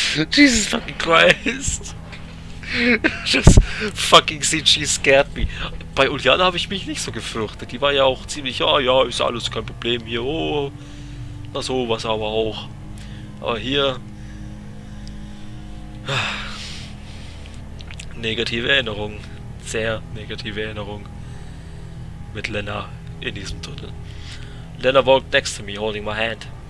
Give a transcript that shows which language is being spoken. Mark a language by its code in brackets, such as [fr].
[en] Jesus fucking Christ. Das fucking CG scared me. [de] Bei Uliana habe ich mich nicht so gefürchtet. Die war ja auch ziemlich, ja, ist alles kein Problem hier. Oh, na sowas aber auch. Aber hier... Negative Erinnerung. Sehr negative Erinnerung. Mit Lena in diesem Tunnel. [en] Lena walked next to me, holding my hand.